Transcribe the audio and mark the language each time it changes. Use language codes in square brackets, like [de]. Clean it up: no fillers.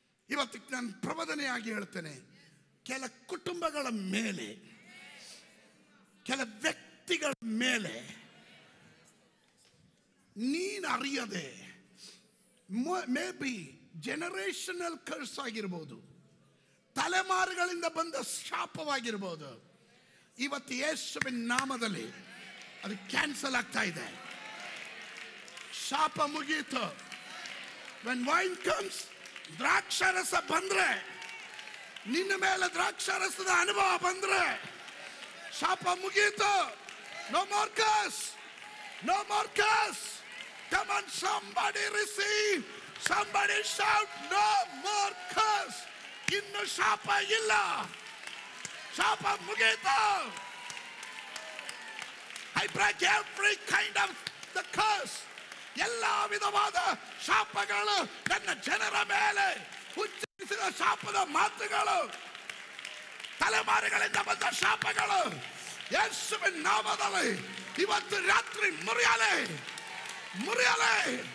[kn] ಇವತ್ತಿಗೆ ನಾನು ಪ್ರಬೋಧನೆಯಾಗಿ ಹೇಳ್ತೇನೆ, ಕೆಲ ಕುಟುಂಬಗಳ ಮೇಲೆ, ಕೆಲ ವ್ಯಕ್ತಿಗಳ ಮೇಲೆ ನೀನು ಅರಿಯದೆ, [en] may be generational curse [kn] ಆಗಿರ್ಬೋದು, ತಲೆಮಾರುಗಳಿಂದ ಬಂದ ಶಾಪವಾಗಿರ್ಬೋದು, ಇವತ್ತು ಯೇಸುವಿನ ನಾಮದಲ್ಲಿ ಅದು ಕ್ಯಾನ್ಸಲ್ ಆಗ್ತಾ ಇದೆ. ಶಾಪ ಮುಗೀತು. [en] when wine comes, [kn] ದ್ರಾಕ್ಷಾರಸ ಬಂದ್ರೆ, ನಿನ್ನ ಮೇಲೆ ದ್ರಾಕ್ಷಾರಸದ ಅನುಭವ ಬಂದ್ರೆ ಶಾಪ ಮುಗೀತು. [en] no more curse, no more curse. Come on, somebody receive, somebody shout, no more curse. [kn] ಇನ್ನು ಶಾಪ ಇಲ್ಲ, ಶಾಪ ಮುಗೀತು. [en] I break every kind of the curse. [kn] ಎಲ್ಲ ವಿಧವಾದ ಶಾಪಗಳು ನನ್ನ ಜನರ ಮೇಲೆ ಉಚ್ಚರಿಸಿದ ಶಾಪದ ಮಾತುಗಳು, ತಲೆಮಾರುಗಳಿಂದ ಬಂದ ಶಾಪಗಳು ಯೇಸುವಿನ ನಾಮದಲ್ಲಿ ಇವತ್ತು ರಾತ್ರಿ ಮುರಿಯಲೆ, ಮುರಿಯಲೆ.